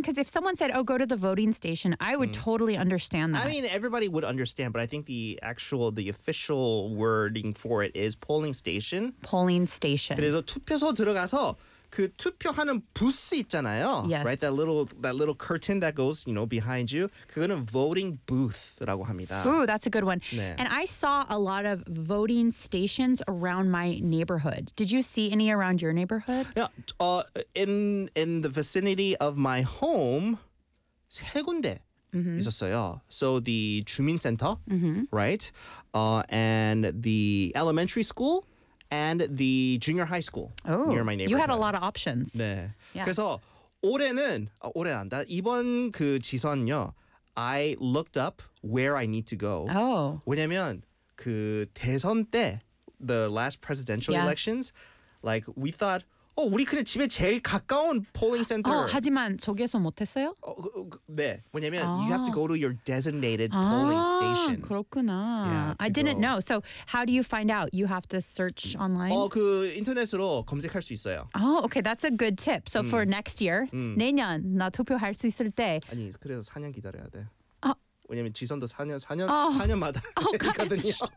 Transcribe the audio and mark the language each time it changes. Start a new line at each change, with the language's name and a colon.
English: Because if someone said, oh, go to the voting station, I would totally understand that. I mean, everybody would understand, but I think the official wording for it is polling station. Polling station.
Korean: 그래서 투표소 들어가서 그 투표하는 부스 있잖아요.
English: Yes. Right, that little curtain that goes, you know, behind you.
Korean: 그거는 voting booth라고 합니다.
English: Ooh, that's a good one.
Korean: 네.
English: And I saw a lot of voting stations around my neighborhood. Did you see any around your neighborhood? Yeah, in the vicinity of my home,
Korean: 세 군데 있었어요.
English: So the 주민센터, right? And the elementary school. And the junior high school near my neighborhood. You had a lot of options.
Korean: 네.
English: Yeah.
Korean: 그래서 올해는 올해란다 이번 그 지선요.
English: I looked up where I need to go. Oh.
Korean: 왜냐면 그 대선 때
English: the last presidential elections, like we thought,
Korean: 우리 그냥 집에 제일 가까운 polling center. 하지만 저기에서 못했어요? 네. 왜냐면
English: you have to go to your designated polling station.
Korean: 그렇구나.
English: Yeah, I didn't know. So how do you find out? You have to search online?
Korean: 그 인터넷으로 검색할 수 있어요.
English: Oh, okay. That's a good tip. So for next year,
Korean: 내년 나 투표할 수 있을 때. 아니, 그래서 4년 기다려야 돼. 왜냐면 지선도 4년마다 있거든요.